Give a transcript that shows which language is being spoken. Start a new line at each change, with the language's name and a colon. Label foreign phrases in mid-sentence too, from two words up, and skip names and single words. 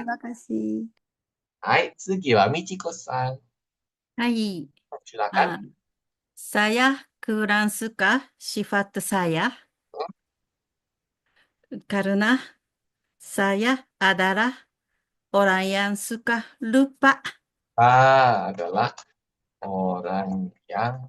Indonesian: Terima kasih.
Japanese: はい、次はみちこさん。はい。
Indonesian: Silakan. Saya kurang suka sifat saya karena saya adalah orang yang suka lupa. Adalah orang yang